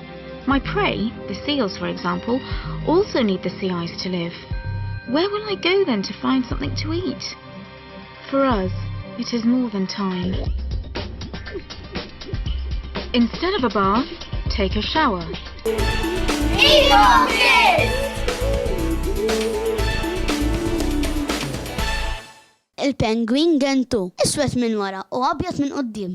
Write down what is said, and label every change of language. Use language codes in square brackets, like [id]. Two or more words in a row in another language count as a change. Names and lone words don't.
[en] My prey, the seals for example, also need the sea ice to live. Where will I go then to find something to eat? For us, it is more than time. Instead of a bath, take a shower. [mt] Il-pengwin gentu, iswed minn wara u abjad minn qoddim.